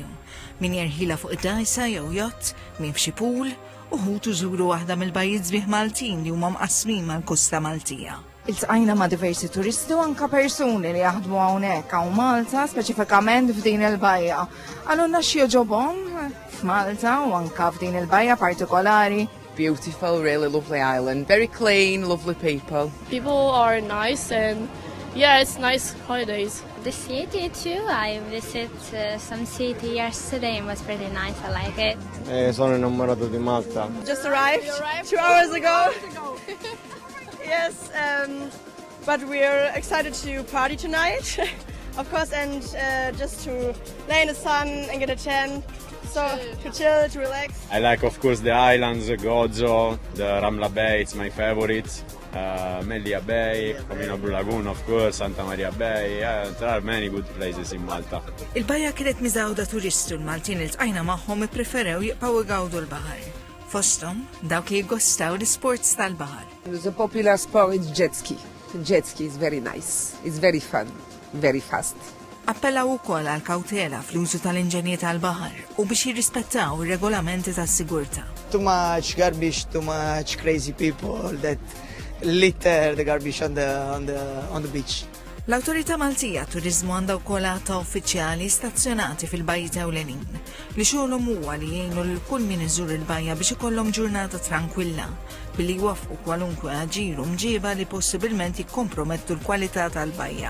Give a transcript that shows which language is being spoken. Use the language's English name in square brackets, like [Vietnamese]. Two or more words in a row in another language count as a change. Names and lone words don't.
[Maltese] Min jerħilha fuq id-dajsa jew jott, min f'xi pool, uħud iżuru waħda mill-bajjiet sbieħ Maltin li huma mqassmin mal-kosta Maltija. Iltqajna ma' diversi turisti u anke persuni li jaħdmu hawnhekk hawn Malta, speċifikament f'din il-bajja. Għalulna xi jogħġobhom f'Malta u anke f'din il-bajja partikolari. [English] Beautiful, really lovely island. Very clean, lovely people. People are nice and yeah, it's nice holidays. The city too. I visited some city yesterday and was pretty nice. I like it. [Italian] Sono innamorato di Malta. [English] Just arrived 2 hours ago. Yes, but we're excited to party tonight, of course, and just to lay in the sun and get a tan. So, to chill, to relax. I like, of course, the islands, Gozo, the Ramla Bay, it's my favorite. Melia Bay, Comino Blu Lagoon, of course, Santa Maria Bay. There are many good places in Malta. [Maltese] Il-bajja kienet miżawda turistu l-Maltin iltqajna magħhom ippreferew jibqgħu igawdu l-baħar. Fosthom dawk li jgostaw l-isports tal-baħar. [English] The popular sport is jet ski. Jet ski is very nice. It's very fun, very fast. [Maltese] Appellaw ukoll għal kawtela fl-użu tal-inġenji tal-baħar u biex jirrispettaw ir-regolamenti tas-sigurtà. [English] Too much garbage, too much crazy people that litter the garbage on the beach. [Maltese] L-Awtorità Maltija Turiżmu għandha wkoll għata uffiċjali stazzjonati fil-bajjiet ewlenin li xogħolhom huwa li jgħinu lil kull min iżur il-bajja biex ikollhom ġurnata tranquilla billi jwaffqu kwalunkwe aġir u mġieba li possibilment jikkompromettu l-kwalità tal-bajja.